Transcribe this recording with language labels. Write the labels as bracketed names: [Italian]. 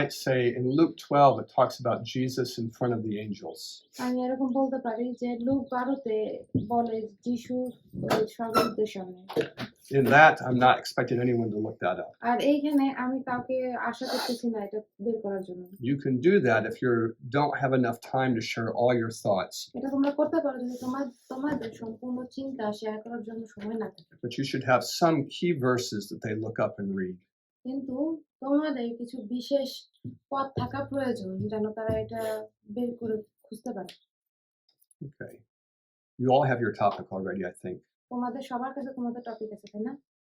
[English] might say in Luke 12, it talks about Jesus in front of the angels. [Bangla] আমি এরকম বলতে পারি যে লুক 12-তে বলে যিশু স্বর্গদূতের সামনে। [English] In that, I'm not expecting anyone to look that up. [Bangla] আর এইখানে আমি কাউকে আশা করতেছি না এটা বের করার জন্য। [English] You can do that if you don't have enough time to share all your thoughts. [Bangla] এটা তোমরা করতে পারো যদি তোমাদের সম্পূর্ণ চিন্তা শেয়ার করার জন্য সময় না থাকে। [English] But you should have some key verses that they look up and read. [Bangla] কিন্তু তোমাদের কিছু বিশেষ পথ থাকা প্রয়োজন যেন তারা এটা বের করে খুঁজতে পারে। [English] Okay. You all have your topic already, I think. [Bangla] তোমাদের সবার কাছে তোমাদের টপিক আছে তাই না?